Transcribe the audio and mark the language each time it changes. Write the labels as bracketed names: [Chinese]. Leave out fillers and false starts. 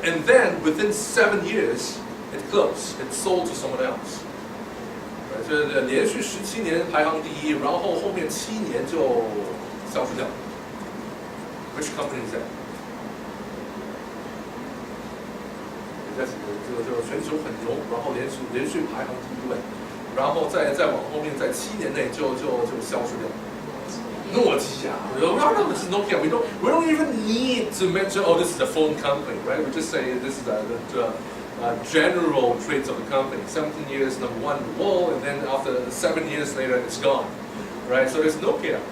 [English] And then within 7 years, it closed, it sold to someone else. [Chinese] 就是连续17年排行第一，然后后面7年就消失掉。 [English] Which company is that? [Chinese] 就全球很牛，然后连续排行第一位，然后再往后面，在7年内就消失掉。 [English] 诺基亚 ，no, this is Nokia. We don't even need to mention, oh, this is a phone company, right? We just say this is the general traits of the company. 17 years, number one in the world, and then after 7 years later, it's gone, right? So there's Nokia.